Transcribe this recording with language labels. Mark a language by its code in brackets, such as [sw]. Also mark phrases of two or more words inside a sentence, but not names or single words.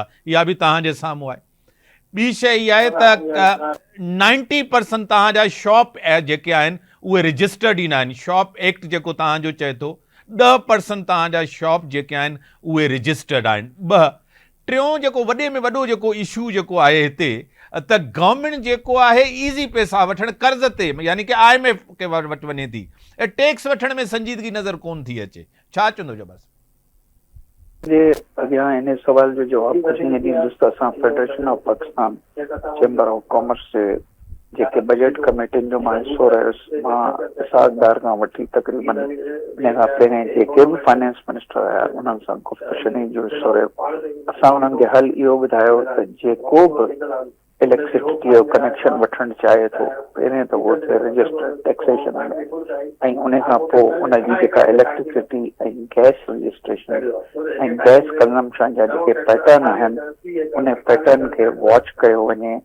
[sd] इहा बि तव्हांजे साम्हूं आहे। ॿी शइ इहा आहे त 90% तव्हांजा शॉप जेके आहिनि उहे रजिस्टर्ड ई न आहिनि। [en] shop act [sd] जेको तव्हांजो चए थो 10% तव्हांजा शॉप जेके आहिनि उहे रजिस्टर्ड आहिनि। ॿ टियों जेको वॾे में वॾो जेको इशू जेको आहे हिते, त गवर्नमेंट जेको आहे ईज़ी पैसा वठण कर्ज़ ते, यानी कि IMF के वटि वञे थी, टैक्स वठण में संजीदगी नज़र कोन थी अचे। छा चवंदो जबस? जे अॻियां इन सवाल जो जवाब ॾींदे ॾींदुसि त असां फेडरेशन ऑफ पाकिस्तान चेंबर ऑफ कॉमर्स जे जेके बजट कमेटियुनि जो मां हिसो रहियुसि, मां इसाक़दार खां वठी तक़रीबन इन खां पहिरें जेके बि [en] finance minister [sd] आया उन्हनि सां गुफ़्तशनी जो हिसो रहियो। असां उन्हनि खे हल इहो ॿुधायो त जेको बि इलेक्ट्रिसिटी जो कनेक्शन वठणु चाहे थो, पहिरें त उहो थिए [en] registered taxation [sd] में, ऐं उन खां पोइ उनजी जेका इलेक्ट्रिसिटी ऐं [en] gas registration [sd] ऐं [en] gas consumption [sd] जा जेके पैटर्न आहिनि उन पैटर्न खे वॉच कयो वञे।